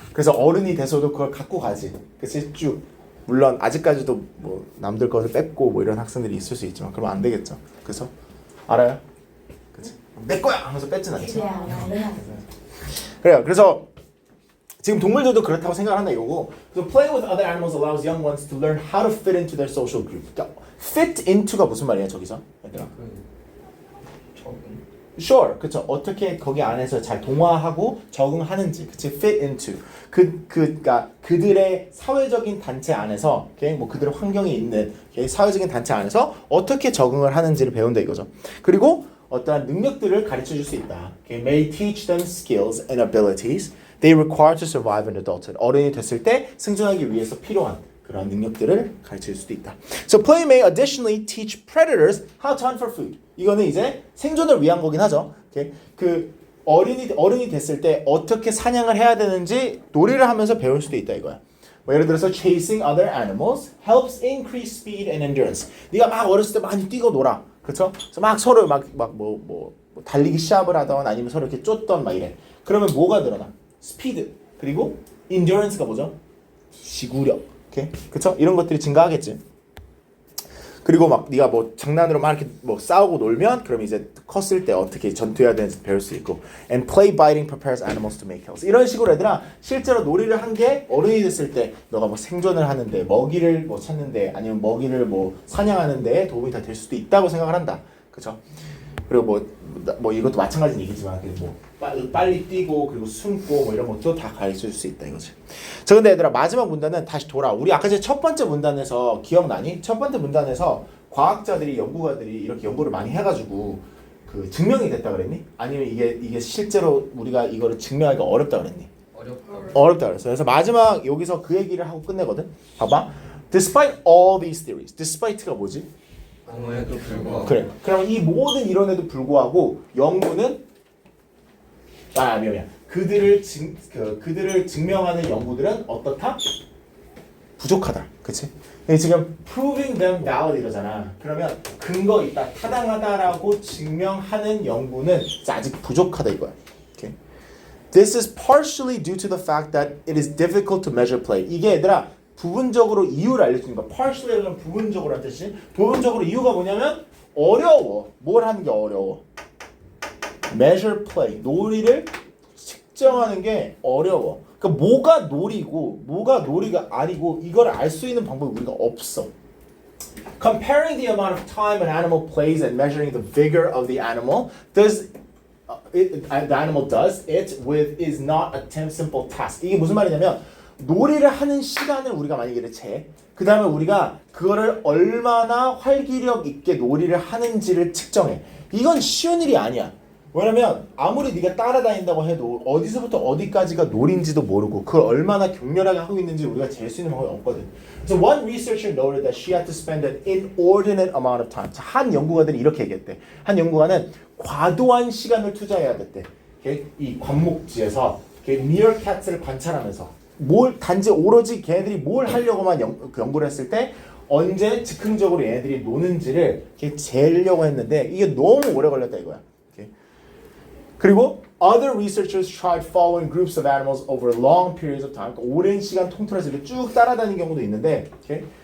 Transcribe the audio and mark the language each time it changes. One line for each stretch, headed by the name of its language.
Korean: 그래서 어른이 돼서도 그걸 갖고 가지. 그치? 쭉. 물론 아직까지도 뭐 남들 것을 뺏고 뭐 이런 학생들이 있을 수 있지만 그러면 안 되겠죠. 그래서 알아요? 그치? 내 거야 하면서 뺏진 않지. 그래요. 그래서 지금 동물들도 그렇다고 생각한다 이거고.
English: So playing with other animals allows young ones to learn how to fit into their social group.
Korean: 그러니까 fit into가 무슨 말이야 저기서? 얘들아. 적응.
English: Sure,
Korean: 그쵸. 어떻게 거기 안에서 잘 동화하고 적응하는지, 그치? Fit into. 그러니까 그들의 사회적인 단체 안에서, okay? 뭐 그들의 환경에 있는 okay? 사회적인 단체 안에서 어떻게 적응을 하는지를 배운다 이거죠. 그리고 어떠한 능력들을 가르쳐 줄 수 있다.
English: Okay? May teach them skills and abilities they require to survive in adulthood.
Korean: 어른이 됐을 때 생존하기 위해서 필요한 그런 능력들을 가르쳐 줄 수도 있다.
English: So play may additionally teach predators how to hunt for food.
Korean: 이거는 이제 생존을 위한 거긴 하죠.
English: Okay?
Korean: 그 어른이 됐을 때 어떻게 사냥을 해야 되는지 놀이를 하면서 배울 수도 있다 이거야. 뭐 예를 들어서
English: chasing other animals helps increase speed and endurance.
Korean: 네가 막 어렸을 때 많이 뛰고 놀아. 그렇죠? 그래서 막 서로 뭐 달리기 시합을 하던 아니면 서로 이렇게 쫓던 막 이래. 그러면 뭐가 늘어나? 스피드 그리고 endurance가 뭐죠? 지구력. 오케이? 그쵸? 이런 것들이 증가하겠지. 그리고 막 네가 뭐 장난으로 막 이렇게 뭐 싸우고 놀면 그럼 이제 컸을 때 어떻게 전투해야 되는지 배울 수 있고.
English: And play biting prepares animals to make kills.
Korean: 이런 식으로 얘들아 실제로 놀이를 한 게 어른이 됐을 때 너가 뭐 생존을 하는데 먹이를 뭐 찾는데 아니면 먹이를 뭐 사냥하는데 도움이 다 될 수도 있다고 생각을 한다. 그쵸? 그리고 뭐 이것도 마찬가지 얘기지만 뭐 빨리 뛰고 그리고 숨고 뭐 이런 것도 다 가르쳐 줄 수 있다 이거지. 자 근데 얘들아 마지막 문단은 다시 돌아. 우리 아까 첫 번째 문단에서 기억나니? 첫 번째 문단에서 과학자들이 연구가들이 이렇게 연구를 많이 해가지고 그 증명이 됐다 그랬니? 아니면 이게 실제로 우리가 이거를 증명하기가 어렵다 그랬니? 어렵다 그랬어. 그래서 마지막 여기서 그 얘기를 하고 끝내거든. 봐봐.
English: Despite all these theories.
Korean: Despite가 뭐지? 그럼에도 불구하고. 그래. 그럼 이 모든 이론에도 불구하고 연구는 미안. 그들을 증명하는 연구들은 어떻다? 부족하다. 그치? 지금
English: proving them valid
Korean: 이러잖아. 그러면 근거 있다, 타당하다라고 증명하는 연구는 아직 부족하다 이거야.
English: Okay? This is partially due to the fact that it is difficult to measure play.
Korean: 이게 얘들아 부분적으로 이유를 알려주는 거야. partially는 부분적으로 한 뜻이. 부분적으로 이유가 뭐냐면 어려워. 뭘 하는 게 어려워? measure play. 놀이를 측정하는 게 어려워. 그러니까 뭐가 놀이고 뭐가 놀이가 아니고 이걸 알 수 있는 방법이 우리가 없어.
English: Comparing the amount of time an animal plays and measuring the vigor of the animal the animal does it with is not a simple task.
Korean: 이게 무슨 말이냐면 놀이를 하는 시간을 우리가 만약에 재, 그 다음에 우리가 그거를 얼마나 활기력 있게 놀이를 하는지를 측정해. 이건 쉬운 일이 아니야. 왜냐면 아무리 네가 따라다닌다고 해도 어디서부터 어디까지가 놀인지도 모르고 그걸 얼마나 격렬하게 하고 있는지 우리가 잴 수 있는 방법이 없거든.
English: So one researcher noted that she had to spend an inordinate amount of time.
Korean: 한 연구가들이 이렇게 얘기했대. 한 연구가는 과도한 시간을 투자해야 됐대. 오케이? 이 관목지에서 미어캣을 관찰하면서 단지 오로지 걔네들이 뭘 하려고만 연구를 했을 때 언제 즉흥적으로 얘네들이 노는지를 이렇게 재려고 했는데 이게 너무 오래 걸렸다 이거야. 오케이? 그리고
English: other researchers tried following groups of animals over long periods of time.
Korean: 그러니까 오랜 시간 통틀어서 이렇게 쭉 따라다니는 경우도 있는데, 오케이?